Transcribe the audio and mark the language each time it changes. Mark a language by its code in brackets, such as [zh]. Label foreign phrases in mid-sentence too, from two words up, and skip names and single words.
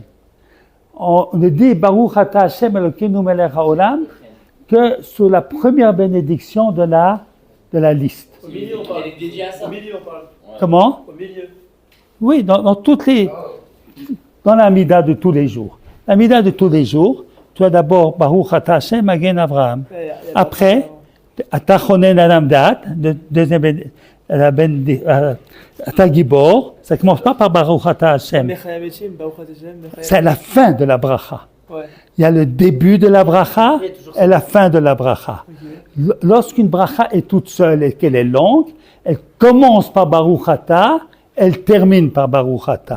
[fr] On ne dit [he] ברוך אתה השם אלוקינו מלך העולם [fr] que sur la première bénédiction de la liste. Au milieu, on parle. Elle est dédiée à ça. Au milieu, on parle. Comment? Au milieu. Oui, dans toutes les... Dans la Mida de tous les jours. La Mida de tous les jours, tu as d'abord [he] ברוך אתה השם מגן אברהם. Après, אתה חונן אדם דעת, deuxième אתה גבור, [fr] ça ne commence pas par [he] ברוך אתה השם. [fr] C'est la fin de la bracha. Ouais. Il y a le début de la bracha et la fin de la bracha. Lorsqu'une bracha est toute seule et qu'elle est longue, elle commence par [he] ברוך אתה, [fr] elle termine par [he] ברוך אתה.